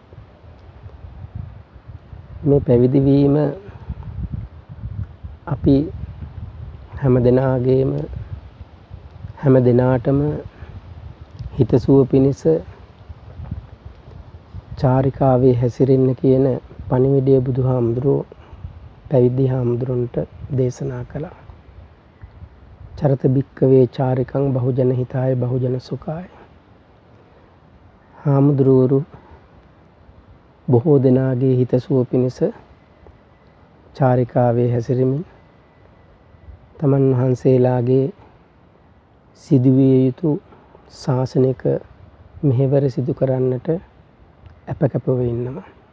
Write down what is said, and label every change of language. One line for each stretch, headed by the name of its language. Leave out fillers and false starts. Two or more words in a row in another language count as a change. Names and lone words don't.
Sinhala: මේ පැවිදි වීම අපි හැම දිනාටම හිතසුව පිණිස චාරිකාවේ හැසිරෙන්න කියන පණිවිඩය බුදුහාමුදුරුවෝ පැවිදි හාමුදුරන්ට දේශනා කළා.
Pali: චරත භික්කවේ චාරිකං බහුජන හිතාය බහුජන සුඛාය.
Sinhala: හාමුදුරුවරු බොහෝ දෙනාගේ හිතසුව පිණිස චාරිකාවේ හැසිරෙමින් තමන් වහන්සේලාගේ සිදුවිය යුතු ශාසනික මෙහෙවර සිදු කරන්නට අපකපව ඉන්නවා.